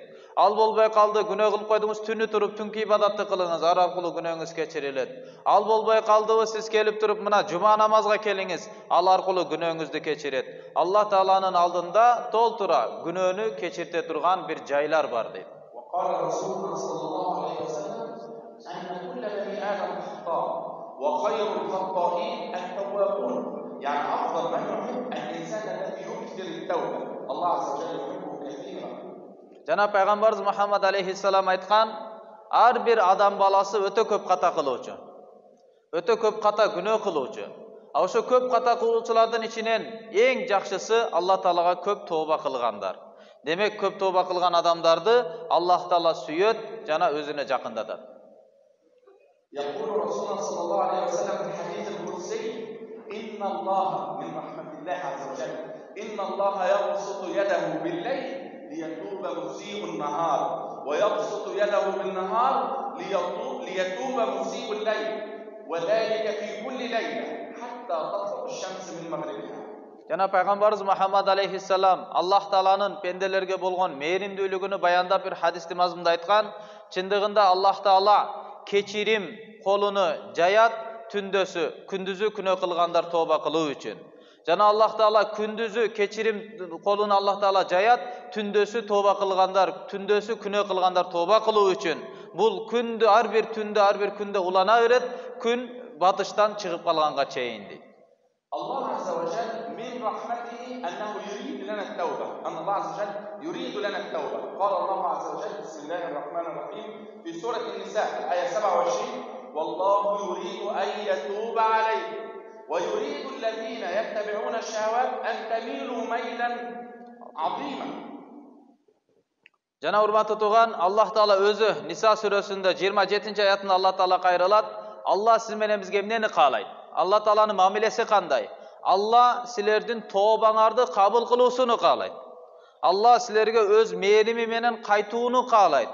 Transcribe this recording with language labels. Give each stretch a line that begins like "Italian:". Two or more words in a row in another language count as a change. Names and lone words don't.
Kyrgyz: Ал болбой калды, күнөө кылып койдуңуз, түнү туруп түнкү ибадатты кылыңыз, ар аркылуу күнөөңүз кечирилет. Ал болбой калдыбы, сиз келип туруп мына жума намазга келиңиз, ал аркылуу күнөөңүздү кечирет. Аллах Тааланын алдында толтура күнөөнү кечирте турган бир жайлар бар дейт.
Arabic: وخير الخطائين التوابون يعني أفضل من يحب الإنسان الذي يكثر التوبة الله عز وجل يحبه كثيرا.
Kyrgyz: Жана пайгамбарыбыз Мухаммад алейхиссалам айткан, ар бир адам баласы өтө көп ката кылуучу. Өтө көп ката күнөө кылуучу. А ошо көп ката кылуучулардын ичинен эң жакшысы Аллах Таалага көп тооба кылгандар. Демек көп тооба кылган адамдарды Аллах Таала сүйөт жана өзүнө жакындатат.
Arabic: يقول رسولنا صلى الله عليه وسلم في الحديث القدسي إن الله من رحمة الله عز وجل إن الله يبسط يده بالليل ليتوب مسيء النهار ويبسط يده بالنهار ليتوب مسيء الليل وذلك في كل ليلة حتى تطلع الشمس من مغربها.
Kyrgyz: Жана пайгамбарыбыз Мухаммад алейхиссалам Аллах Тааланын пенделерге болгон мээримдүүлүгүнү баяндап бир хадисти мазмунда айткан, чындыгында Аллах Таала кечирим колуну жаят түндөсү, күндүзү күнөө кылгандар тооба кылуу үчүн. Жана Аллах Таала күндүзү кечирим колуну Аллах Таала жаят, түндөсү тооба кылгандар, түндөсү күнөө кылгандар тооба кылуу үчүн. Бул күндү ар бир күндө улана берет, күн батыштан чыгып калганга чейин дейт.
Arabic: الله عز وجل من رحمته أنه يريد لنا التوبة أن الله عز وجل يريد لنا التوبة قال الله عز وجل بسم الله الرحمن الرحيم في سورة النساء الآية 27 والله يريد أن يتوب عليكم ويريد الذين يتبعون الشهوات أن تميلوا ميلا عظيما.
Kyrgyz: Жана урматтуу туган, Аллах Таала өзү Ниса сүрөсүндө 27-аятында Аллах Таала кайрылат. Алла сиз менен бизге эмнени каалайт? Алла Тааланын мамилеси кандай? Алла силердин тообаңарды кабыл кылуусуну каалайт. Алла силерге өз мээрими менен кайтууну каалайт.